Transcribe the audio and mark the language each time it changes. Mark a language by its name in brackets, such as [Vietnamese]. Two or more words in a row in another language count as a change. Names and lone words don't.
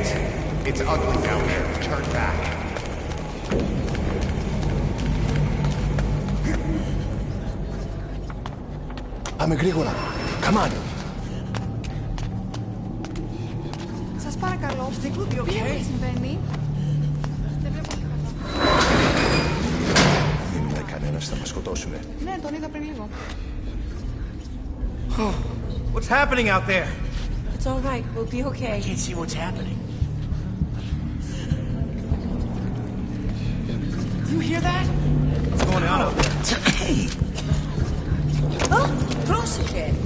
[English] It's ugly down there. Turn back. [Greek] Πάμε γρήγορα. [English] Come on. [Greek] Σας παρακαλώ, τι συμβαίνει? Δεν βλέπω καλά. Δεν είναι κανένας, θα μας σκοτώσουνε. Ναι, τον είδα πριν λίγο. [English] What's happening out there? It's all right, we'll be okay. I can't see what's happening. Do you hear that? What's going on out there? Hey! [Greek] Oh, πρόσεχε!